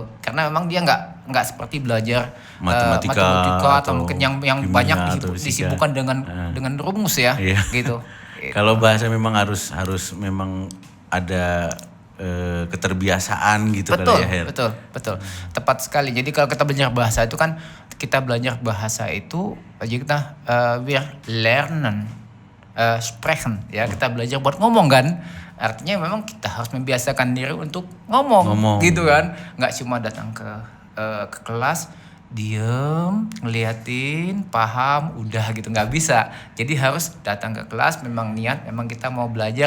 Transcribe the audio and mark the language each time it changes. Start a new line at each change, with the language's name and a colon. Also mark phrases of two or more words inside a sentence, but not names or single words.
Indonesian: Karena memang dia nggak seperti belajar matematika atau mungkin yang banyak disibukkan dengan rumus ya gitu. Kalau bahasa memang harus memang ada keterbiasaan gitu betul, kali ya Her. Betul. Tepat sekali. Jadi kalau kita belajar bahasa itu kan kita belajar bahasa itu jadi kita
German: wir lernen sprechen
Indonesian: ya, kita belajar buat ngomong kan. Artinya memang kita harus membiasakan diri untuk ngomong. Gitu kan. Nggak cuma datang ke kelas diem, ngeliatin, paham, udah gitu, nggak bisa. Jadi harus datang ke kelas, memang niat, memang kita mau belajar.